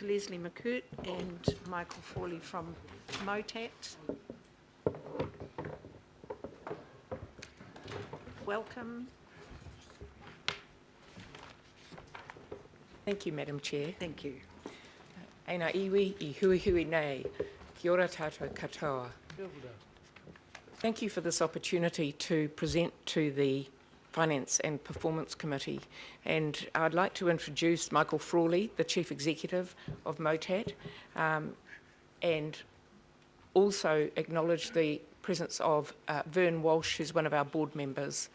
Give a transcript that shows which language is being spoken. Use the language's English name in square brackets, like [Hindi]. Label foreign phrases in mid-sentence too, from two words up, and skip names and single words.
[English] Leslie McCurt and Michael Frawley from MOTAT? Welcome. Thank you, Madam Chair. Thank you. [Māori] Eina iwi I hui hui nei, kia ora tātou katoa. [English] Thank you for this opportunity to present to the Finance and Performance Committee. And I'd like to introduce Michael Frawley, the Chief Executive of MOTAT, and also acknowledge the presence of Vern Walsh, who's one of our board members.